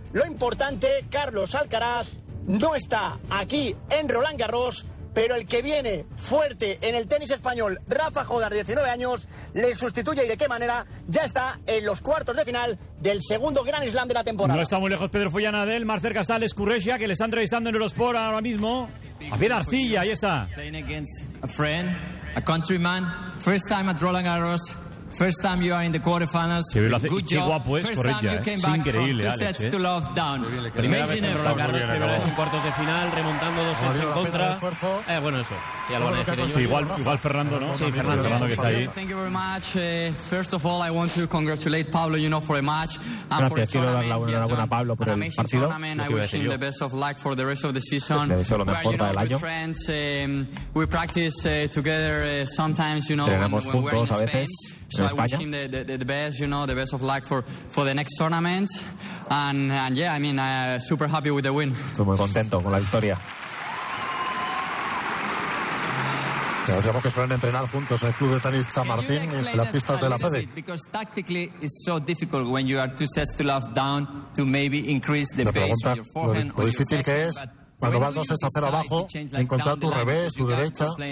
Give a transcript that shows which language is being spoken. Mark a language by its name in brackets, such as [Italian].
[Spanish] Lo importante, Carlos Alcaraz no está aquí en Roland Garros, pero el que viene fuerte en el tenis español, Rafa Jodar, 19 años, le sustituye. ¿Y de qué manera? Ya está en los cuartos de final del segundo Gran Slam de la temporada. No está muy lejos Pedro Follana de él, más cerca está Alex Kurreshia, que le está entrevistando en Eurosport ahora mismo. A ver, Arcilla, ahí está. [English] Playing against a friend, a countryman, first time at Roland Garros, first time you are in the quarterfinals. [Spanish] Qué, good qué job. Guapo es, Correia, es increíble, Alex. Sets [English] to love down. [Spanish] Primera vez en Roland Garros, primera vez en cuartos de final, remontando dos sets en contra. Bueno, eso. Sí, lo van a decir ellos. Sí, igual Fernando, ¿no? Sí, Fernando que está ahí. [English] Thank you very much. First of all, I want to congratulate Pablo, you know, for a match. [Spanish] Gracias, quiero dar la enhorabuena a Pablo por el partido. [English] I wish him the best of luck for the rest of the season. [Spanish] Le deseo lo mejor para el año. [English] We practice together sometimes, you know, when we're in Spain. So I wish him the best, you know, the best of luck for the next tournament. And yeah, I mean, super happy with the win. Estoy muy contento con la victoria. [Spanish] Que decíamos que suelen entrenar juntos en el club de tenis San Martín y en las pistas de la FEDE. [English] Because tactically it's so difficult when you are two sets to love down to maybe increase the base. [Spanish] Pregunta lo difícil que es cuando vas dos sets a cero abajo, encontrar tu revés, tu derecha.